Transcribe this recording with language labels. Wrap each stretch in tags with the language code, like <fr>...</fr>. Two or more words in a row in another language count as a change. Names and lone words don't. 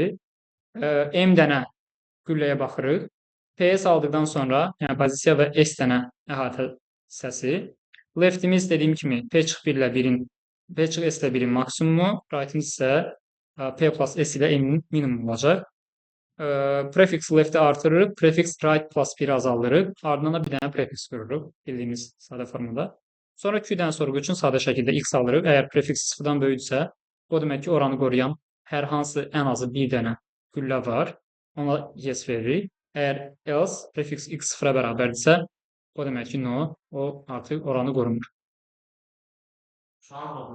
<az>M dənə gülləyə baxırıq. P-yə saldıqdan sonra, yəni pozisiya və S dənə əhatə hissəsi. Leftimiz dediyim kimi, P çıx 1 ilə 1-in, P çıx S ilə 1-in maksimumu. Rightimiz isə P plus S ilə M-in minimum olacaq. Prefiks left-i artırırıq. Prefiks right plus 1-i azaldırıq. Ardından da bir dənə prefiks qururuq. Bildiyimiz sadə formada. Sonra Q-dən sorğu üçün sadə şəkildə x alırıq. Əgər prefiks 0-dan böyükdürsə, o demək ki, oranı qoruyan hər hansı ən azı bir dənə güllə var. Ona yes veririk. Əgər else prefiks x 0-a bərabərdirsə, o demək ki, no, o artıq oranı qorumur.</az>